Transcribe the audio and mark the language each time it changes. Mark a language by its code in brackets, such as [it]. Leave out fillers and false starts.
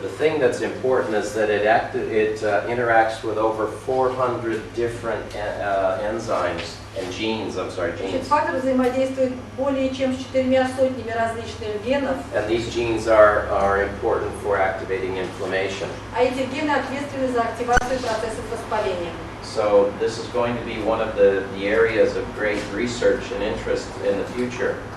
[en] The thing that's important is that it interacts with over 400 different enzymes and genes. [ru] Значит, фактор взаимодействует более чем с 400 различных генов, [en] And these genes are important for activating inflammation. [ru] а эти гены ответственны за активацию процессов воспаления. [en] So this is going to be one of the areas of great research and interest in the future.